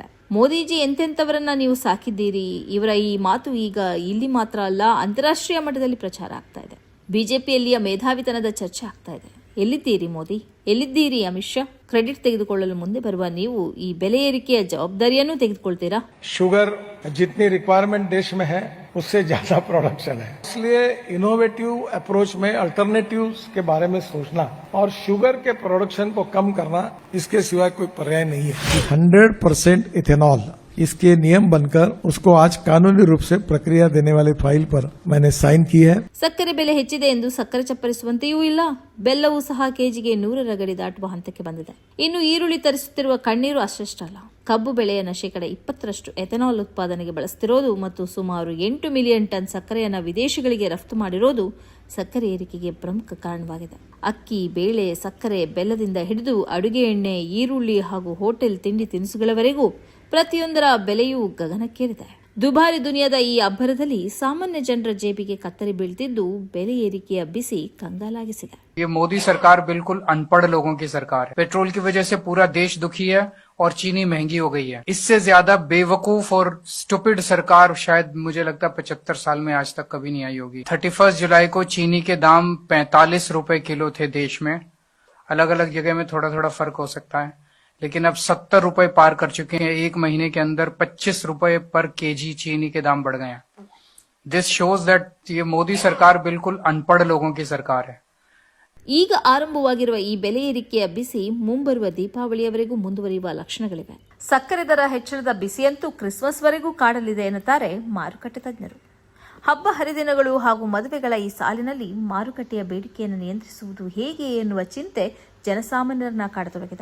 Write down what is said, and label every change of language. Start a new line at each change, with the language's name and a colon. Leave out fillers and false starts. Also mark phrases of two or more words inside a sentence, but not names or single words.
Kannada: ಮೋದಿಜಿ ಎಂತೆಂಥವರನ್ನ ನೀವು ಸಾಕಿದ್ದೀರಿ, ಇವರ ಈ ಮಾತು ಈಗ ಇಲ್ಲಿ ಮಾತ್ರ ಅಲ್ಲ, ಅಂತಾರಾಷ್ಟ್ರೀಯ ಮಟ್ಟದಲ್ಲಿ ಪ್ರಚಾರ ಆಗ್ತಾ ಇದೆ. ಬಿಜೆಪಿಯಲ್ಲಿಯ ಮೇಧಾವಿತನದ ಚರ್ಚೆ ಆಗ್ತಾ ಇದೆ. ಎಲ್ಲಿದ್ದೀರಿ ಮೋದಿ, ಎಲ್ಲಿದ್ದೀರಿ ಅಮಿತ್ ಶಾ? ಕ್ರೆಡಿಟ್ ತೆಗೆದುಕೊಳ್ಳಲು ಮುಂದೆ ಬರುವ ನೀವು ಈ ಬೆಲೆ ಏರಿಕೆಯ ಜವಾಬ್ದಾರಿಯನ್ನು ತೆಗೆದುಕೊಳ್ತೀರಾ?
Hindi: शुगर जितनी रिक्वायरमेंट देश में है उससे ज्यादा प्रोडक्शन है, इसलिए
English: innovative approach
Hindi: में अल्टरनेटिव्स के बारे में सोचना और शुगर के प्रोडक्शन को कम करना, इसके सिवाय कोई पर्याय नहीं है. 100% इथेनॉल इसके नियम बनकर उसको आज कानूनी रूप से प्रक्रिया देने वाले फाइल पर मैंने साइन की है.
Kannada: ಸಕ್ಕರೆ ಬೆಲೆ ಹೆಚ್ಚಿದೆ ಎಂದು ಸಕ್ಕರೆ ಚಪ್ಪರಿಸುವಂತೆಯೂ ಇಲ್ಲ. ಬೆಲ್ಲವೂ ಸಹ ಕೆಜಿಗೆ 100ರ ಗಡಿ ದಾಟುವ ಹಂತಕ್ಕೆ ಬಂದಿದೆ. ಇನ್ನು ಈರುಳ್ಳಿ ತರಿಸುತ್ತಿರುವ ಕಣ್ಣೀರು ಅಷ್ಟಷ್ಟಲ್ಲ, ಕಬ್ಬು ಬೆಳೆಯನ್ನು 20% ಎಥೆನಾಲ್ ಉತ್ಪಾದನೆಗೆ ಬಳಸುತ್ತಿರೋದು ಮತ್ತು ಸುಮಾರು 8
English: million ton
Kannada: ಸಕ್ಕರೆಯನ್ನು ವಿದೇಶಗಳಿಗೆ ರಫ್ತು ಮಾಡಿರೋದು ಸಕ್ಕರೆ ಏರಿಕೆಗೆ ಪ್ರಮುಖ ಕಾರಣವಾಗಿದೆ. ಅಕ್ಕಿ, ಬೇಳೆ, ಸಕ್ಕರೆ, ಬೆಲ್ಲದಿಂದ ಹಿಡಿದು ಅಡುಗೆ ಎಣ್ಣೆ, ಈರುಳ್ಳಿ ಹಾಗೂ ಹೋಟೆಲ್ ತಿಂಡಿ ತಿನಿಸುಗಳವರೆಗೂ ಪ್ರತಿಯೊಂದರ ಬೆಲೆಯೂ ಗಗನಕ್ಕೇರಿದೆ. ದುಬಾರಿ ದುನಿಯಾದ ಈ ಅಬ್ಬರದಲ್ಲಿ ಸಾಮಾನ್ಯ ಜನರ ಜೇಬಿಗೆ ಕತ್ತರಿ ಬೀಳ್ತಿದ್ದು ಬೆಲೆ ಏರಿಕೆಯ ಬಿಸಿ ಕಂಗಾಲಾಗಿಸಿದೆ.
Hindi: ये मोदी सरकार बिल्कुल अनपढ़ लोगों की सरकार है. पेट्रोल की वजह से पूरा देश दुखी है और चीनी महंगी हो गई है. इससे ज्यादा बेवकूफ और स्टूपिड सरकार शायद मुझे लगता है 75 साल में आज तक कभी नहीं आई होगी. 31 जुलाई को चीनी के दाम 45 रुपए किलो थे देश में. अलग अलग जगह में थोड़ा थोड़ा फर्क हो सकता है, लेकिन अब 70 रुपए पार कर चुके हैं. एक महीने के अंदर 25 रुपए पर केजी चीनी के दाम बढ़ गए हैं.
English: this shows that
Hindi: ये मोदी सरकार बिल्कुल अनपढ़ लोगों की सरकार है.
Kannada: ಈಗ ಆರಂಭವಾಗಿರುವ ಈ ಬೆಲೆ ಏರಿಕೆಯ ಬಿಸಿ ಮುಂಬರುವ ದೀಪಾವಳಿಯವರೆಗೂ ಮುಂದುವರಿಯುವ ಲಕ್ಷಣಗಳಿವೆ. ಸಕ್ಕರೆ ದರ ಹೆಚ್ಚಳದ ಬಿಸಿಯಂತೂ ಕ್ರಿಸ್ಮಸ್ವರೆಗೂ ಕಾಡಲಿದೆ ಎನ್ನುತ್ತಾರೆ ಮಾರುಕಟ್ಟೆ ತಜ್ಞರು. ಹಬ್ಬ ಹರಿದಿನಗಳು ಹಾಗೂ ಮದುವೆಗಳ ಈ ಸಾಲಿನಲ್ಲಿ ಮಾರುಕಟ್ಟೆಯ ಬೇಡಿಕೆಯನ್ನು ನಿಯಂತ್ರಿಸುವುದು ಹೇಗೆ ಎನ್ನುವ ಚಿಂತೆ ಜನಸಾಮಾನ್ಯರನ್ನ ಕಾಡತೊಡಗಿದೆ.